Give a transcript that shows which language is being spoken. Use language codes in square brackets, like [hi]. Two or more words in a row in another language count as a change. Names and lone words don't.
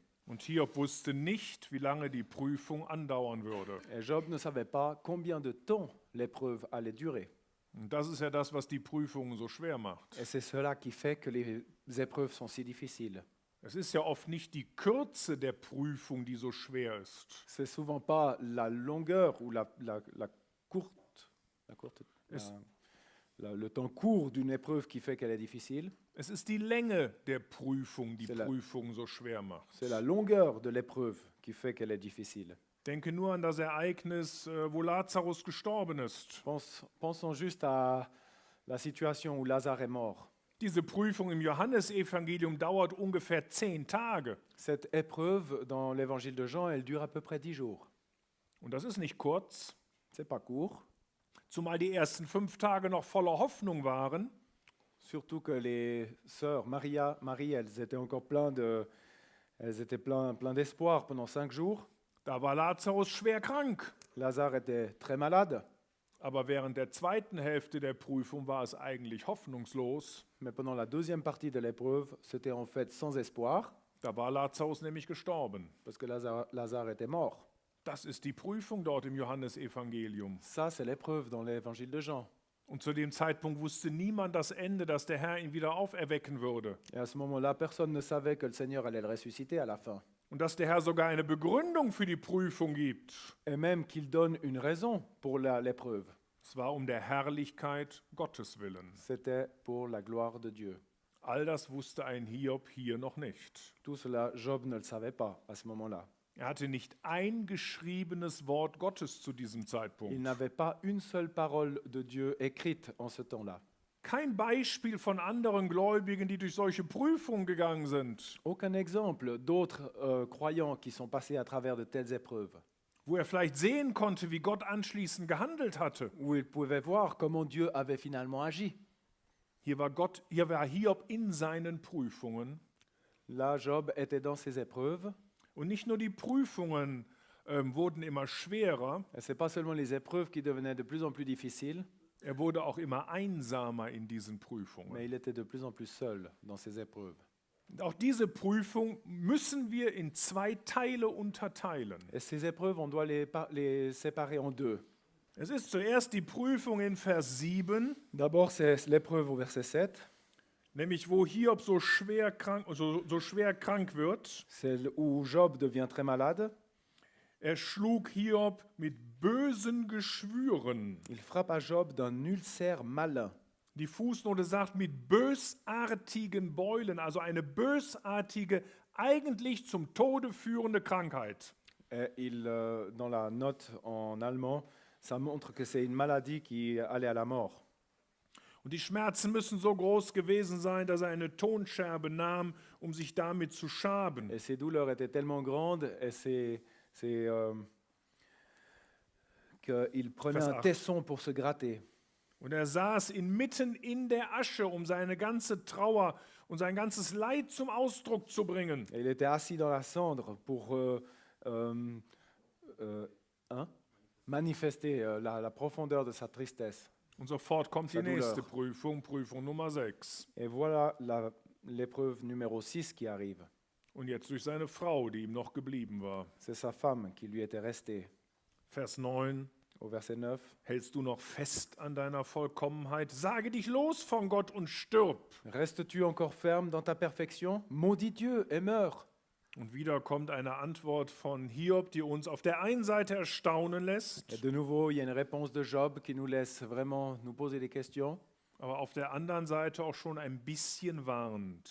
[de] Und Hiob wusste nicht, wie lange die Prüfung andauern würde. [fr] Et Job ne savait pas combien de temps l'épreuve allait durer. [de] Und das ist ja das, was die Prüfungen so schwer macht. [fr] Et c'est cela qui fait que les épreuves sont si difficiles. [de] Es ist ja oft nicht die Kürze der Prüfung, die so schwer ist. [fr] C'est souvent pas la longueur ou la courte, [de] Es- [fr] le temps court d'une épreuve qui fait qu'elle est difficile. [de] Es ist die Länge der Prüfung, die [fr] C'est la- [de] Prüfung so schwer macht. [fr] C'est la longueur de l'épreuve qui fait qu'elle est difficile. [de] Denke nur an das Ereignis, wo Lazarus gestorben ist. [fr] Pensons juste à la situation où Lazare est mort. [de] Diese Prüfung im Johannesevangelium dauert ungefähr 10 Tage. [fr] Cette épreuve dans l'évangile de Jean, elle dure à peu près 10 jours. [de] Und das ist nicht kurz, [fr] C'est pas court, [de] zumal die ersten 5 Tage noch voller Hoffnung waren. [fr] surtout que les sœurs Marie, elles étaient encore elles étaient plein d'espoir pendant 5 jours. [de] Da war Lazarus schwer krank. [fr] Lazare était très malade, [de] Aber während der zweiten Hälfte der Prüfung war es eigentlich hoffnungslos. [fr] mais pendant la deuxième partie de l'épreuve, c'était en fait sans espoir, [de] Da war Lazarus nämlich gestorben. [fr] parce que Lazare était mort. [de] Das ist die Prüfung dort im Johannesevangelium. [fr] Ça, c'est l'épreuve dans l'évangile de Jean. [de] Und zu dem Zeitpunkt wusste niemand das Ende, dass der Herr ihn wieder auferwecken würde. [fr] Et à ce moment-là, personne ne savait que le Seigneur allait le ressusciter à la fin. [de] Und dass der Herr sogar eine Begründung für die Prüfung gibt. [fr] Et même qu'il donne une raison pour l'épreuve. [de] Es war um der Herrlichkeit Gottes willen. [fr] C'était pour la gloire de Dieu. [de] All das wusste ein Hiob hier noch nicht. [fr] Tout cela, Job ne le savait pas à ce moment-là. [de] Er hatte nicht ein geschriebenes Wort Gottes zu diesem [fr] Il [de] Zeitpunkt. [fr] n'avait pas une seule parole de Dieu écrite en ce temps-là. [de] Kein Beispiel von anderen Gläubigen, die durch solche Prüfungen gegangen sind, [fr] Aucun exemple d'autres croyants qui sont passés à travers de telles épreuves, [de] wo er vielleicht sehen konnte, wie Gott anschließend gehandelt hatte. [fr] où ils pouvaient voir comment Dieu avait finalement agi. [de] Hier war Hiob in seinen Prüfungen. [fr] Là, Job était dans ses épreuves. [de] Und nicht nur die Prüfungen wurden immer schwerer, [fr] Et ce n'est pas seulement les épreuves qui devenaient de plus en plus difficiles, [de] er wurde auch immer einsamer in diesen Prüfungen. [fr] mais il était de plus en plus seul dans ces épreuves. [de] Und auch diese Prüfung müssen wir in 2 Teile unterteilen. [fr] Et ces épreuves, on doit les séparer en deux. [de] Es ist zuerst die Prüfung in Vers 7, [fr] D'abord, c'est l'épreuve au verset 7. [de] nämlich wo Hiob so schwer krank wird. [fr] C'est où Job devient très malade. [de] Er schlug Hiob mit bösen Geschwüren. [fr] Il frappe à Job d'un ulcère malin. [de] Die Fußnote sagt mit bösartigen Beulen, also eine bösartige, eigentlich zum Tode führende Krankheit. [fr] Et dans la note en allemand, ça montre que c'est une maladie qui allait à la mort. [de] Und die Schmerzen müssen so groß gewesen sein, dass er eine Tonscherbe nahm, um sich damit zu schaben. [fr] Et ces douleurs étaient tellement grandes et qu'il prenait [de] Vers [fr] un [de] 8. [fr] tesson pour se gratter. [de] Und er saß inmitten in der Asche, um seine ganze Trauer und sein ganzes Leid zum Ausdruck zu bringen. [fr] Et il était assis dans la cendre pour manifester la profondeur de sa tristesse. [de] Und sofort kommt die [fr] Sa douleur. [de] nächste Prüfung, Prüfung Nummer 6. [fr] Et voilà l'épreuve numéro 6 qui arrive. [de] Und jetzt durch seine Frau, die ihm noch geblieben war. [fr] C'est sa femme qui lui était restée. [de] Vers 9. [fr] Au verset 9, [de] Hältst du noch fest an deiner Vollkommenheit? Sage dich los von Gott und stirb. [fr] restes-tu encore ferme dans ta perfection? Maudis Dieu et meurs. [de] Und wieder kommt eine Antwort von Hiob, die uns auf der einen Seite erstaunen lässt, [fr] Et de nouveau, il y a une réponse de Job qui nous laisse vraiment nous poser des questions, [de] aber auf der anderen Seite auch schon ein bisschen warnt.